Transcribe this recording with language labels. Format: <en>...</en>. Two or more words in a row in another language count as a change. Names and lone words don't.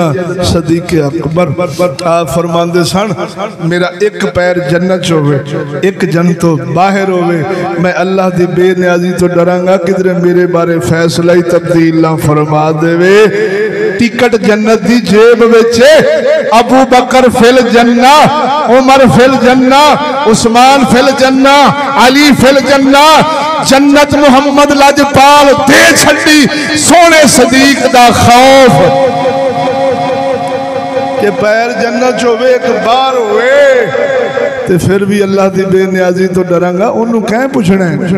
<pa>صدیق اکبر آپ فرماتے سن، میرا ایک پیر جنت ہووے ایک جنت توں باہر ہووے، میں اللہ کی بے نیازی توں ڈراں گا کدھرے میرے بارے فیصلہ ہی تبدیل نہ فرما دیوے. ٹکٹ جنت دی جیب وچ,</pa> <ar>أبو بكر في الجنة، عمر في الجنة، عثمان في الجنة، علي في الجنة,</ar> <pa>جنت محمد لجپال دے چھڈی سوہنے صدیق دا خوف کہ پیر جنت ہووے ایک باہر ہووے تے پھر بھی اللہ کی بے نیازی توں ڈراں گا، انہوں نے کہہ پچھنا ہے?</pa>